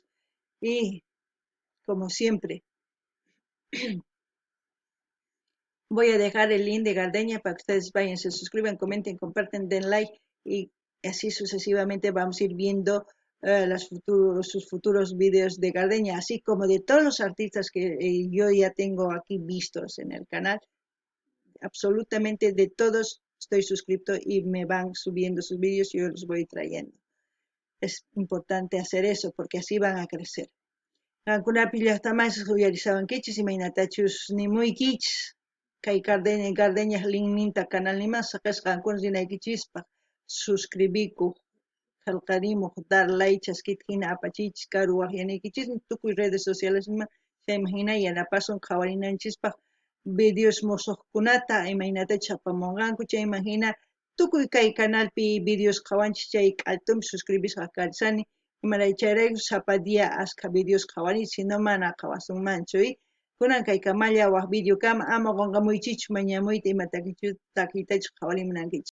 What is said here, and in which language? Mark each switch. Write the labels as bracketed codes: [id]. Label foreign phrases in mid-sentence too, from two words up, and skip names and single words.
[es] Y como siempre, voy a dejar el link de Gardeña para que ustedes vayan, se suscriban, comenten, comparten, den like y así sucesivamente vamos a ir viendo sus futuros vídeos de Gardeña, así como de todos los artistas que yo ya tengo aquí vistos en el canal. Absolutamente de todos estoy suscrito y me van subiendo sus vídeos y yo los voy trayendo. Es importante hacer eso porque así van a crecer. [qu] Qankunapi llaqtamas uyarisawankichis imaynatachus nimuykich kay Gardeña linninta canalniman saqasqankuna rinaykichispaq suscribikuq qillqarimuq [es] dar like [qu] chaskita hina apachiychis karu waqyanikichismi tukuy [es] redes socialesman [qu] chayman hina yanapasun qhawarinanchispaq videos musuqkunata imaynatachus apamunqanku chayman hina tukuy kay canalpi videos qhawanchis chay k'altunpi suscribisqa karisani imaray chayrayku sapa dia ashka videos qhawani sino mana qhawasunmanchu kunan kay kamalla waq video kama ama qunqamuychichu mañamuyta ima takiytachus qhawarimunankichis.